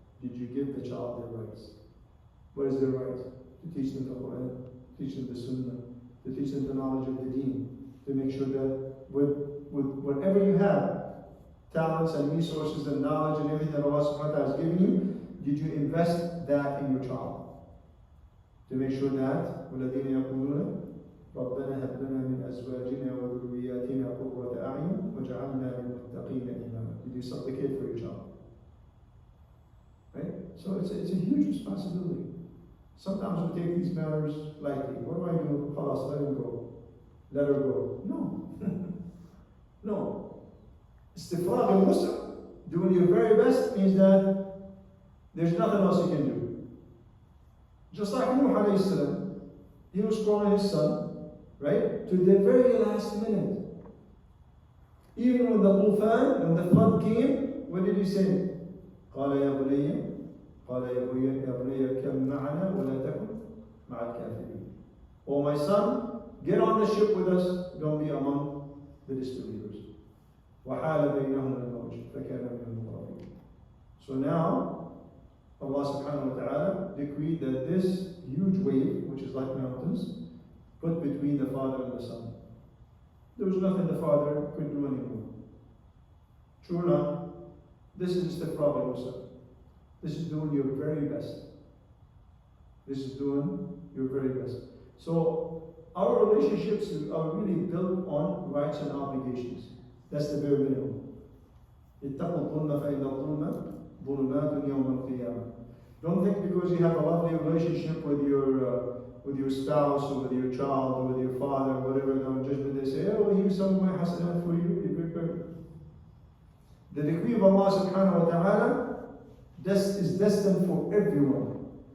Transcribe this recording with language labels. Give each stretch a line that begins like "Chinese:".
English: Did you give the child their rights? What is their right? To teach them the Quran, teach them the Sunnah, to teach them the knowledge of the Deen, to make sure that with whatever you have, talents and resources and knowledge and everything that Allah subhanahu wa ta'ala has given you, did you invest that in your child? To make sure that
Arabic: وَالَّذِينَ يَقُولُونَ رَبَّنَا هَبْ لَنَا مِنْ أَزْوَاجِنَا وَذُرِّيَّاتِنَا قُرَّةَ أَعْيُنٍ وَاجْعَلْنَا لِلْمُتَّقِينَ إِمَامًا.
English: Did you supplicate for your child? Right? So it's a huge responsibility. Sometimes we take these matters lightly. What do I do? Khalas, let him go. Let her go. No. No. Istifraq al-wus'a, doing your very best, means that there's nothing else you can do. Just like Nuh alayhi salam, he was calling his son, right, to the very last minute. Even when the Tufan, when the flood came, what did he say?
Arabic: قال يا بني اركب معنا ولا تكن مع الكافرين.
English: Oh my son, get on the ship with us, don't be among the disbelievers.
Arabic: وحال بينهما الموج فكان من المغرقين.
English: So now Allah subhanahu wa ta'ala decreed that this huge wave, which is like mountains, put between the father and the son. There was nothing the father could do anymore. True or not? This is istifraq al-wus'a. This is doing your very best. This is doing your very best. So our relationships are really built on rights and obligations. That's the bare minimum.
Arabic: اتقوا الظلم فإن الظلم ظلمات يوم القيامة.
English: Don't think because you have a lovely relationship with your spouse or with your child or with your father or whatever, on judgment they say, oh, here's some of my hasanat for you, you're prepared. The decree of Allah subhanahu wa ta'ala, this is destined for everyone.